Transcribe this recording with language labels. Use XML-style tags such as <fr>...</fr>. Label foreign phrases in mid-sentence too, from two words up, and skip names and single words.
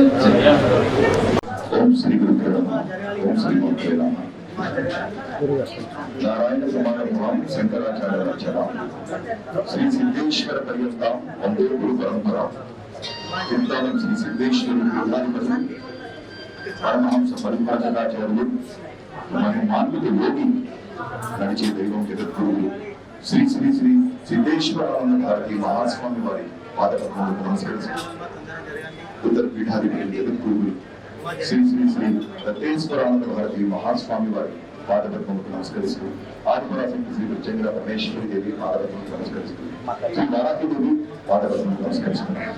<sa>ओम श्री गुरुदेव ओम श्री गुरुदेव नारायण समारंभां शंकराचार्य रचना श्री सिद्धेश्वर पर्यंत वंदे गुरु परंपरा चिंतामणि श्री सिद्धेश्वर पीठाधिपति परमहंस परिव्राजकाचार्युలు</sa> <te>మన మానవుడి యోగి నడిచే దైవం జగద్గురువు శ్రీ శ్రీ శ్రీ సిద్ధేశ్వరానంద భారతి మహాస్వామి వారి పాదపద్మములకు నమస్కరిస్తూ ఉత్తర పీఠాధిపతి జగద్గురువులు శ్రీ శ్రీ శ్రీ దత్తేశ్వరానంద భారతి మహాస్వామి వారి పాదపద్మములకు నమస్కరిస్తూ ఆదిపరాశక్తి శ్రీ ప్రత్యంగ పరమేశ్వరి దేవి పాదపద్మములకు నమస్కరిస్తూ శ్రీ వారాహి దేవి పాదపద్మములకు నమస్కరిస్తున్నారు.</te>